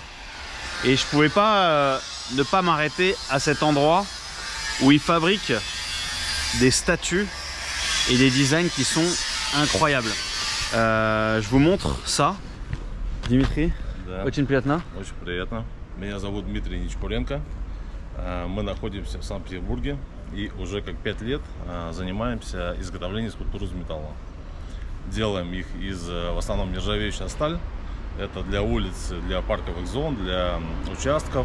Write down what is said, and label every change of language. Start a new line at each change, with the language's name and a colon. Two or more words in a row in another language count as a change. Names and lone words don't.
French: Et je pouvais pas ne pas m'arrêter à cet endroit où ils fabriquent des statues et des designs qui sont incroyables. Je vous montre ça. Dimitri,
Russian: Да, очень приятно. очень приятно. Меня зовут Дмитрий Нечпуренко. Мы находимся в Санкт-Петербурге и уже как 5 лет занимаемся изготовлением скульптур из металла. Делаем их из в основном нержавеющая сталь. Это для улиц, для парковых зон, для участков.